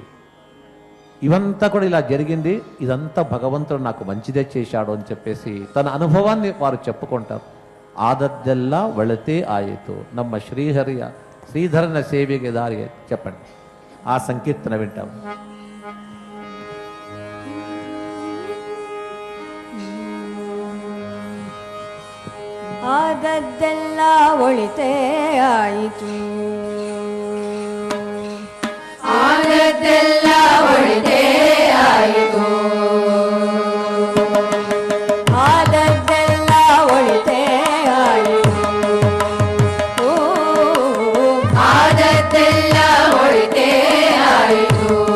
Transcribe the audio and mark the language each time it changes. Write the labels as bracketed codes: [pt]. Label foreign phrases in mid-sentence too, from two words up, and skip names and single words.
[te] ఇవంతా కూడా ఇలా జరిగింది, ఇదంతా భగవంతుడు నాకు మంచిదే చేశాడు అని చెప్పేసి తన అనుభవాన్ని వారు చెప్పుకుంటారు. [kn] ಆದದ್ದೆಲ್ಲಾ ವೆಳತೆ ಆಯೇತು ನಮ್ಮ ಶ್ರೀಧರನ ಸೇವೆಗೆ ದಾರಿ. [te] చెప్పండి, ఆ సంకీర్తన వింటాం. [kn] ಆದದ್ದೆಲ್ಲ ಒಳಿತೇ ಆಯಿತು, ಆದದ್ದೆಲ್ಲ ಒಳಿತೇ ಆಯಿತು, ಆದದ್ದೆಲ್ಲ ಒಳಿತೇ ಆಯಿತು, ಆದದ್ದೆಲ್ಲ ಒಳಿತೇ ಆಯಿತು.